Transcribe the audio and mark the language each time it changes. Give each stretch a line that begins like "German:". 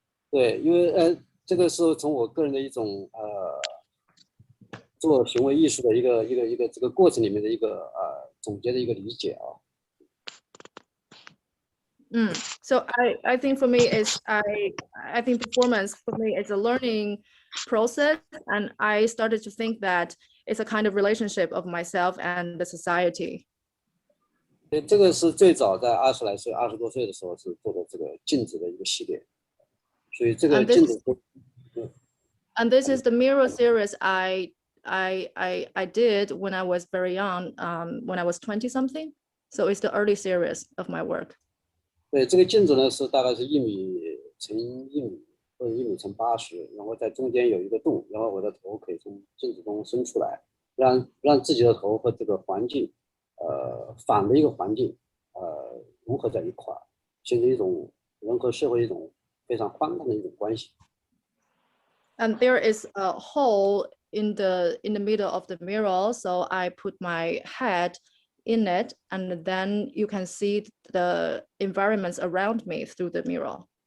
Chinese: 对，因为这个是从我个人的一种做行为艺术的一个这个过程里面的一个总结的一个理解啊。
English: So I think for me is I think performance for me is a learning process, and I started to think that it's a kind of relationship of myself and the society.
Chinese: 对，这个是最早在20多岁的时候是做的这个镜子的一个系列，所以这个镜子。
English: And this is the mirror series I did when I was very young, when I was 20 something. So it's the early series of my work.
Chinese: 对，这个镜子呢是大概是1米乘1米或者1米乘80，然后在中间有一个洞，然后我的头可以从镜子中伸出来，让自己的头和这个环境，反的一个环境，融合在一块，形成一种人和社会一种非常欢乐的一种关系。
English: And there is a hole in the middle of the mirror, so I put my head in it, and then you can see the environments around me through the mirror.